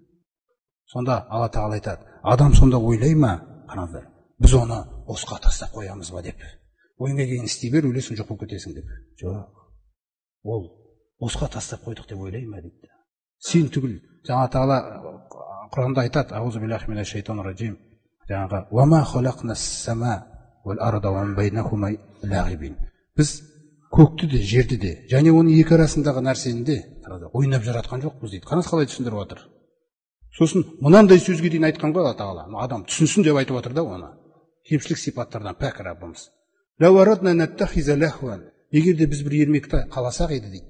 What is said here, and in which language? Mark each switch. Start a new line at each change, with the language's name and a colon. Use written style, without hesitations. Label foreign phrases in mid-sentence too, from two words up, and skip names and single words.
Kazakh: Сонда Алла тағала айтады, адам сонда ойлай ма, қараңыздар, біз оны босқа тастап қоямыз ба деп. Ойыңа келген істей бер, өлесің жоқ болып кетесің деп. Жоқ. Ол босқа тастап қойдық деп ойлай ма дейді. Сен түгіл. Алла тағала Құранда айтады,
Arabic: أعوذ بالله من الشيطان الرجيم. Жаңағы وما خلقنا السماء والأرض وما بينهما لاعبين.
Kazakh: Біз көкті де, жерді де, және оның екі арасындағы нәрсені де ойнап жаратқан жоқпыз дейді. Қараңыз қалай түсіндіріп отыр. Сосын мынандай сөзге дейін айтқан ғой Алла тағала. Адам түсінсін деп айтып отыр да оны. Кемшілік сипаттардан пәк Раббымыз.
Arabic: لو أردنا أن نتخذ لهوا.
Kazakh: Егер де біз бір ермекті қаласақ еді дейді.